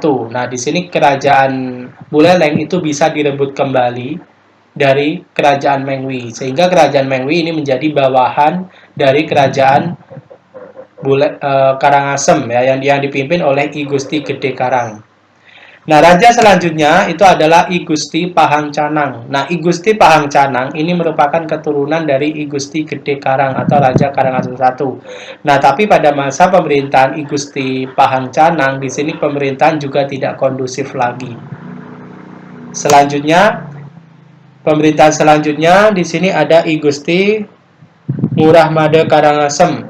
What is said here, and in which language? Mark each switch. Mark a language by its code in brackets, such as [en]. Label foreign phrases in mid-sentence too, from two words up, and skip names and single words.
[id] Nah, di sini Kerajaan Buleleng itu bisa direbut kembali dari Kerajaan Mengwi, sehingga Kerajaan Mengwi ini menjadi bawahan dari Kerajaan Karangasem ya, yang dipimpin oleh I Gusti Gede Karang. Nah, raja selanjutnya itu adalah I Gusti Pahang Canang. Nah, I Gusti Pahang Canang ini merupakan keturunan dari I Gusti Gede Karang atau Raja Karangasem I. Nah, tapi pada masa pemerintahan I Gusti Pahang Canang, di sini pemerintahan juga tidak kondusif lagi. Pemerintahan selanjutnya di sini ada I Gusti Ngurah Made Karangasem.